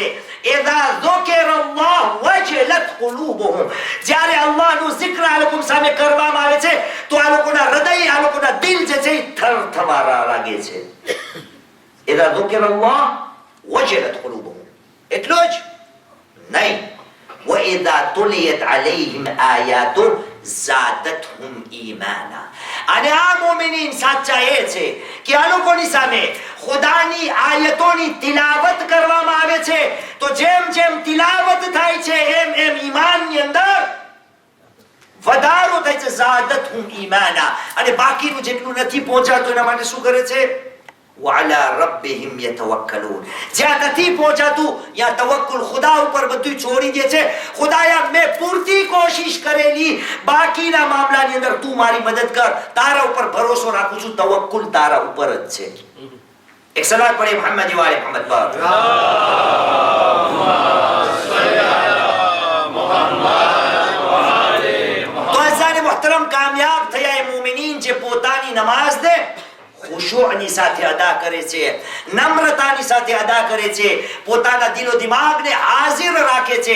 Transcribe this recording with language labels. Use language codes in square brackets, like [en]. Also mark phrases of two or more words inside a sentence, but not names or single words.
[ar] إذا ذكر الله وجلت قلوبهم. [gu] જ્યારે અલ્લાહનું zikr આ લોકો સામે કરવામાં આવે છે તો આ લોકોના હૃદય, આ લોકોના દિલ જે છે થરથવારા લાગે છે. [ar] إذا ذكر الله وجلت قلوبهم. [gu] એટલું જ નહીં, [ar] وَإِذَا تُلِيَتْ عَلَيْهِمْ آيَاتُ زَادَتْهُمْ إِيمَانًا. [gu] અને આ મોમિનીન સાચા એ છે કે આ લોકોની સામે ખુદાની આયતોની તિલાવત કરવામાં આવે છે તો જેમ જેમ તિલાવત થાય છે એમ એમ ઈમાનની અંદર વધારો થાય છે. [ar] زَادَتْهُمْ إِيمَانًا. [gu] અને બાકીનું જેટલું નથી પહોંચાતું એના માટે શું કરે છે? [ar] وعلى ربهم يتوكلون. [gu] જ્યાં નથી પહોંચાતું ત્યાં તવક્કુલ ખુદા ઉપર બધું છોડી દે છે. ખુદાયા મેં પૂરતી કોશિશ કરેલી, બાકીના મામલાની અંદર તું મારી મદદ કર, તારા ઉપર ભરોસો રાખું છું, તવક્કુલ તારા ઉપર જ છે. એક સલાત પડે મુહમ્મદ વાલે મુહમ્મદ પર. તો અઝાને મુહતરમ કામયાબ થયા એ મુમિનીન જે પોતાની નમાઝને ખુશૂની સાથે અદા કરે છે, નમ્રતાની સાથે અદા કરે છે, પોતાના દિલો દિમાગને હાજર રાખે છે.